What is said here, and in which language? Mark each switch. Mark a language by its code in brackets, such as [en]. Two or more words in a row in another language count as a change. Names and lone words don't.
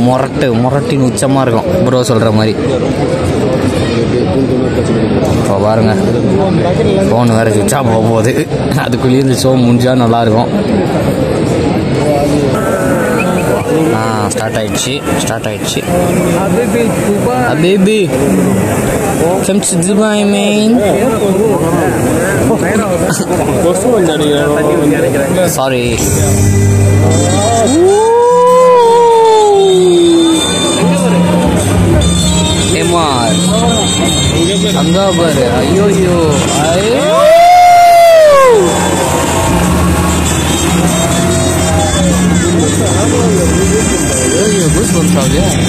[ta] இப்போ முரட்டின்னு உச்சமாக இருக்கும் ப்ரோ சொல்கிற மாதிரி. இப்போ பாருங்க ஃபோன் வேறு [en] switch off [ta] போக போகுது. அதுக்குள்ளேயே இந்த ஷோ முடிஞ்சா நல்லாயிருக்கும். ஸ்டார்ட் ஆயிடுச்சு. [en] Habibi come to Dubai man. Sorry. [ta] Emar அங்க பாரு. [ms] ஐயோ bus bangsa dia.